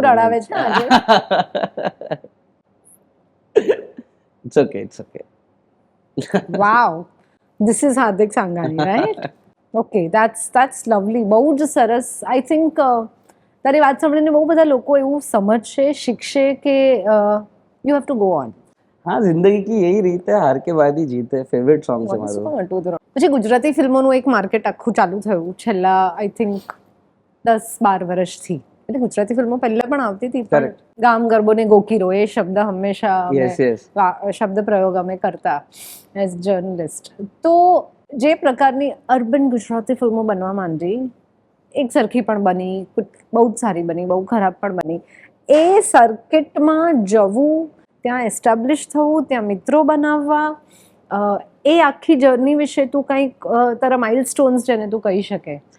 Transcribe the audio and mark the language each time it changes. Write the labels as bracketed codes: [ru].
[gu] બહુ રડાવે છે આજે [en] it's okay wow this is Hardik Sangani right okay that's lovely [gu] બહુ જ સરસ [en] I think [gu] તારી વાત સાંભળીને બહુ બધા લોકો એવું સમજશે શીખશે કે [en] you have to go on [hi] हाँ जिंदगी की यही रीत है हार के बाद ही जीत है फेवरेट सॉन्ग [gu] છે મારું પછી ગુજરાતી ફિલ્મોનું એક માર્કેટ આખું ચાલુ થયું છેલ્લા આઈ થિંક 10-12 વર્ષથી એટલે ગુજરાતી ફિલ્મો પહેલા પણ આવતી હતી પણ [en] Correct. [gu] ગામ ગરબો ને ગોકીરો એ શબ્દ હંમેશા અમે [en] Yes, yes. [gu] શબ્દ પ્રયોગ અમે કરતા એઝ જર્નલિસ્ટ તો જે પ્રકારની અર્બન ગુજરાતી ફિલ્મો બનવા માંડી એક સરખી પણ બની બહુ જ સારી બની બહુ ખરાબ પણ બની એ સર્કિટમાં જવું ત્યાં એસ્ટાબ્લિશ થવું ત્યાં મિત્રો બનાવવા એ આખી જર્ની વિશે તું કંઈક તારા માઇલસ્ટોન્સ જેને તું કહી શકે